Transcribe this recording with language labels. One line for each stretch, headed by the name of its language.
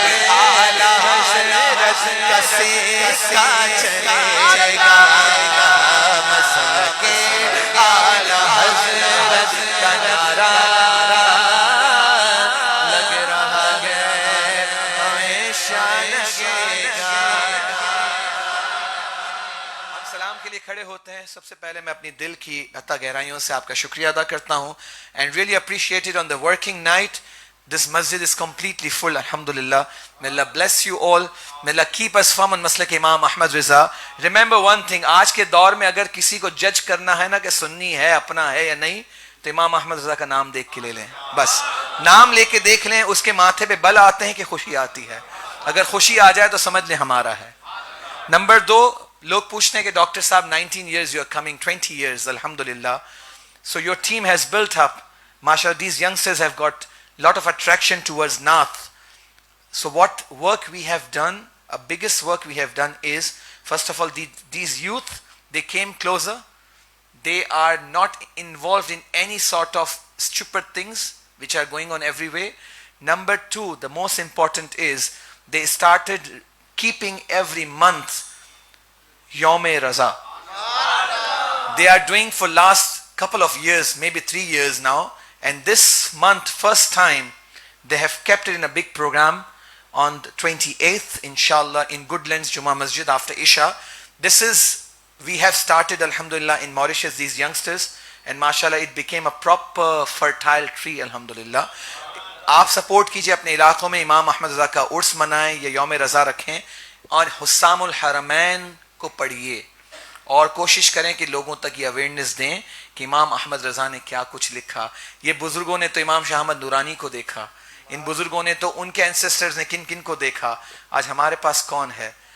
Urdu: اعلیٰ حضرت کا سکہ چلے گا، مسلک اعلیٰ حضرت کا نعرہ لگ رہا ہے، ہمیشہ لگے گا۔ ہم سلام کے لیے کھڑے ہوتے ہیں۔ سب سے پہلے میں اپنی دل کی عطا گہرائیوں سے آپ کا شکریہ ادا کرتا ہوں
English: and really appreciated on the working night. This masjid is completely full, alhamdulillah. May Allah bless you all. May Allah keep us firm on Maslak Imam Ahmad Riza. Remember one thing,
Urdu: آج کے دور میں اگر کسی کو جج کرنا ہے نا کہ سنی ہے اپنا ہے یا نہیں، تو امام احمد رضا کا نام دیکھ کے لے لیں، بس نام لے کے دیکھ لیں، اس کے ماتھے پہ بل آتے ہیں کہ خوشی آتی ہے، اگر خوشی آ جائے تو سمجھ لیں ہمارا ہے۔ نمبر 2، لوگ پوچھتے ہیں کہ ڈاکٹر صاحب
English: 19 years you are coming, 20 years alhamdulillah, so your team has built up, mashallah, these youngsters have got lot of attraction towards Nath. So what work we have done, a biggest work we have done is, first of all, these youth, they came closer, they are not involved in any sort of stupid things which are going on everywhere. Number 2, the most important is, they started keeping every month Yawm-e Raza. They are doing for last couple of years, maybe 3 years now, and this month, first time, they have kept it in a big program on the 28th, inshallah, in Goodlands Jummah Masjid after Isha. This is, we have started, alhamdulillah, in Mauritius, these youngsters, and mashallah, it became a proper fertile tree, alhamdulillah.
Urdu: آپ support کیجئے اپنے علاقوں میں امام احمد رضا کا عرس منائیں یا یوم رضا رکھیں، اور حسام الحرمین کو پڑھیے، اور کوشش کریں کہ لوگوں تک یہ اویئرنیس دیں کہ امام احمد رضا نے کیا کچھ لکھا۔ یہ بزرگوں نے تو امام شاہ احمد نورانی کو دیکھا، ان بزرگوں نے تو ان کے اینسسٹرز نے کن کن کو دیکھا، آج ہمارے پاس کون ہے؟